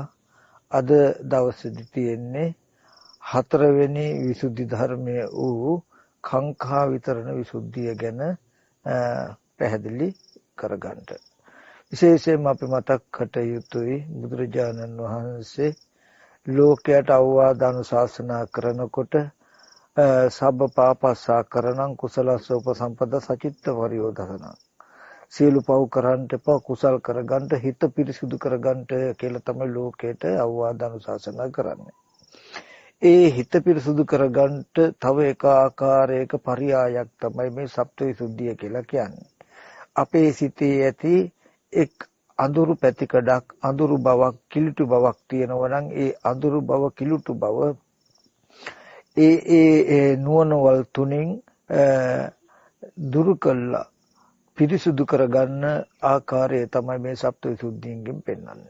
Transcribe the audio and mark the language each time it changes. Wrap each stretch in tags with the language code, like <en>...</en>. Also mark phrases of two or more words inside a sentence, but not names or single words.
<si>අද දවසේදී තියෙන්නේ හතරවෙනි විසුද්ධි ධර්මය වූ කාංකා විතරණ විසුද්ධිය ගැන පැහැදිලි කරගන්න. විශේෂයෙන්ම අපි මතක් කට යුතුයි, බුදුරජාණන් වහන්සේ ලෝකයට අවවාද අනුශාසනා කරනකොට</si> <pi>සබ්බ පාපස්සා කරණං කුසලස්ස උපසම්පදා සචිත්ත පරියෝධන,</pi> <si>සියලු පව් කරන්ට එපා, කුසල් කරගන්න, හිත පිරිසුදු කරගන්න කියලා තමයි ලෝකයට අවවාද අනුශාසනා කරන්නේ. ඒ හිත පිරිසුදු කරගන්නට තව එක ආකාරයක පරියායක් තමයි මේ සප්තවිසුද්ධිය කියලා කියන්නේ. අපේ සිතේ ඇති එක් අඳුරු පැතිකඩක් අඳුරු බවක් කිලුටු බවක් තියෙනවා නම් ඒ අඳුරු බව කිලුටු බව ඒ නුවණවල් තුنين දුරු කළා පිරිසුදු කරගන්න ආකාරය තමයි මේ සප්තවිසුද්ධියෙන් පෙන්වන්නේ.</si>